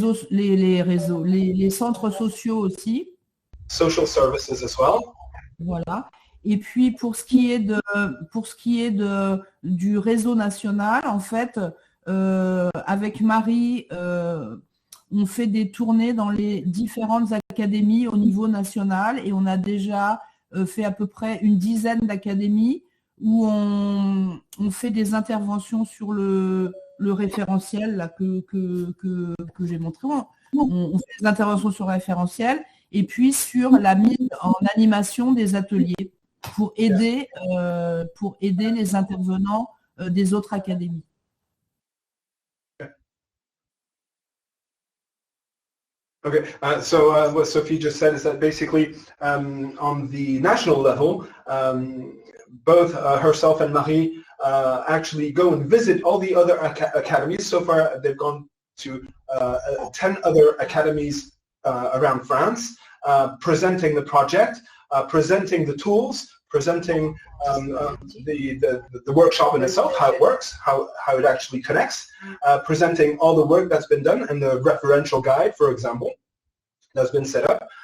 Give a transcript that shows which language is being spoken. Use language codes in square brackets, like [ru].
[fr] Les centres sociaux aussi. [en] Social services as well. [fr] Voilà. Et puis pour ce qui est du réseau national, en fait, avec Marie, on fait des tournées dans les différentes académies au niveau national et on a déjà fait à peu près une dizaine d'académies où on fait des interventions sur le référentiel là, que j'ai montré. on fait des interventions sur référentiel et puis sur la mise en animation des ateliers pour aider les intervenants des autres académies. [en] Okay, so what Sophie just said is that basically on the national level, both herself and Marie actually go and visit all the other academies. So far, they've gone to 10 other academies around France, presenting the project, presenting the tools, presenting the workshop in itself, how it works, how it actually connects, presenting all the work that's been done and the referential guide, for example, that's been set up.